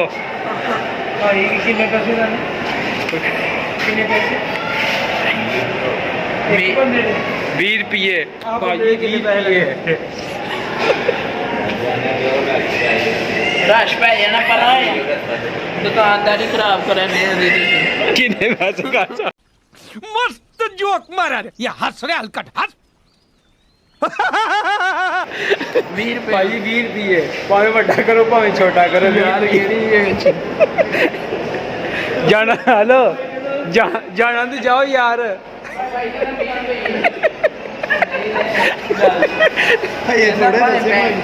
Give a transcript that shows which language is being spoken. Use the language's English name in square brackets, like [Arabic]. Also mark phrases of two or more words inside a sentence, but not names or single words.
[Punjabi] ਭਾਈ ਕਿੰਨੇ ਪੈਸੇ ਦਾ ਕਿੰਨੇ ਪੈਸੇ ਇੱਕ ਬੰਦੇ ਦੇ 20 ਰੁਪਏ ਆਹ ਭਾਈ ਬੰਦੇ ਕਿੰਨੇ 20 ਪੈਸੇ ਰੁਪਏ ਰਸ਼ ਪੈ ਜਾਣਾ ਪਰ ਦੁਕਾਨਦਾਰੀ ਖਰਾਬ ਕਰਨ ਦੇ ਤੁਸੀਂ ਕਿੰਨੇ ਪੈਸੇ ਕਾਚਾ [Hindi] मस्त जोक मारा रे ये हंस रे हलकट हंस [Punjabi] 20 ਰੁਪਏ ਭਾਈ 20 ਰੁਪਏ ਭਾਵੇਂ ਵੱਡਾ ਕਰੋ ਭਾਵੇਂ ਛੋਟਾ ਕਰੋ ਯਾਰ ਕਿਹੜੀ ਜਾਣਾ ਹਲੋ ਜਾਣਾ ਤੇ ਜਾਓ ਯਾਰ ਇਹ ਥੋੜੇ ਦੱਸੇ